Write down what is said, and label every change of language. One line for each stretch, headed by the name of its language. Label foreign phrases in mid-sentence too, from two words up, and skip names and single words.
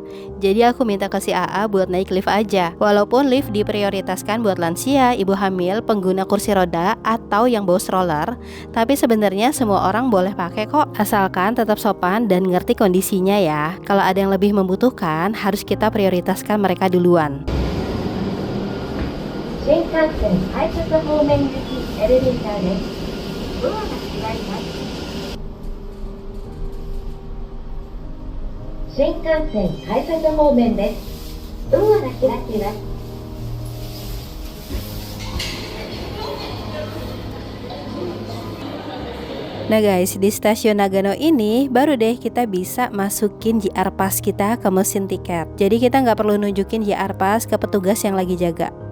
Indonesian: Jadi aku minta ke si AA buat naik lift aja. Walaupun lift diprioritaskan buat lansia, ibu hamil, pengguna kursi roda, atau yang bawa stroller, tapi sebenarnya semua orang boleh pakai kok, asalkan tetap sopan dan ngerti kondisinya ya. Kalau ada yang lebih membutuhkan, harus kita prioritaskan mereka duluan.
Japanese: 新幹線改札方面行きエレベーターです。ドアが開きます。新幹線改札方面です。ドアが開きます。
Indonesian: Nah guys, di stasiun Nagano ini baru deh kita bisa masukin JR Pass kita ke mesin tiket. Jadi kita nggak perlu nunjukin JR Pass ke petugas yang lagi jaga.